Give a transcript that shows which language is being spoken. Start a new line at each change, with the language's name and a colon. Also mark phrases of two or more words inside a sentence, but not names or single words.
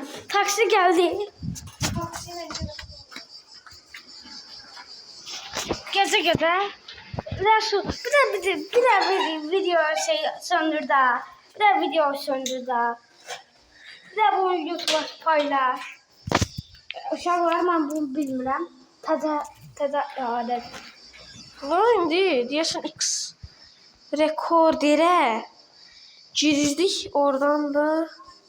Turkish: Taksi geldi.
Azerbaijani: Gece Resul bir de video söndür da. Bir de video söndür da. Bir de bunu YouTube'a paylaş. Uşaqlar mən bunu bilmirəm. Təzə adət. İndi deyəsən X rekorderə girdik. Oradan da